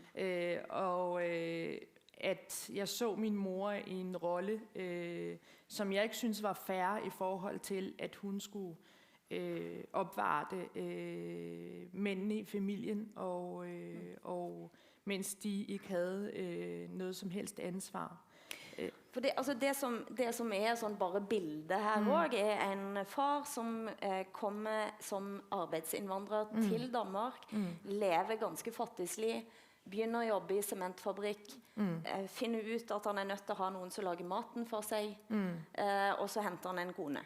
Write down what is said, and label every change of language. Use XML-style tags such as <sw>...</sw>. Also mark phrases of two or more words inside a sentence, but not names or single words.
<da>At jeg så min mor i en rolle, som jeg ikke synes var fair i forhold til, at hun skulle opvarte mændene i familien, og mens de ikke havde noget som helst ansvar.</da> <no>For det som er sånn bare bildet her også, er en far som kommer som arbeidsinnvandrer til Danmark, lever ganske fattigslig, begynner å jobbe i sementfabrikk, finner ut at han er nødt til å ha noen som lager maten for seg, og så henter han en kone.</no>